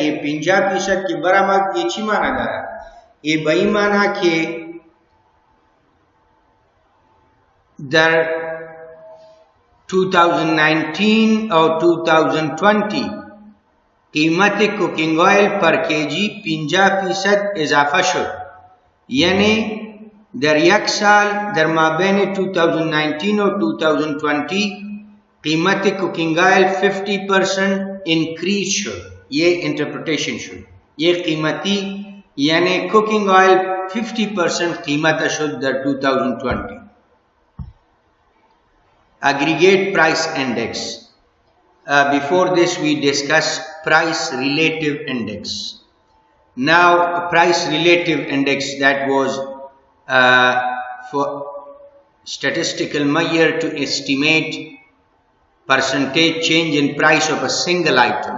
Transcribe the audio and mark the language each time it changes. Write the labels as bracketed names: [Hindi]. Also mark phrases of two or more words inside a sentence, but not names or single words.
[Persian] یه 50% که برآمد یه چی معنی داره؟ یه به این معنی که در 2019 او 2020 قیمت [English] cooking oil per kg [Persian] 50% اضافه شد. یعنی در یک سال در مابین 2019 و 2020 قیمت [English] cooking oil [Persian] 50% انکریز شد. یہ انٹرپریٹیشن شد. یہ قیمتی یعنی [English] cooking oil [Persian] 50% قیمت شد در 2020. [English] Aggregate price index. Before this we discussed price relative index. Now price relative index, that was for statistical measure to estimate percentage change in price of a single item.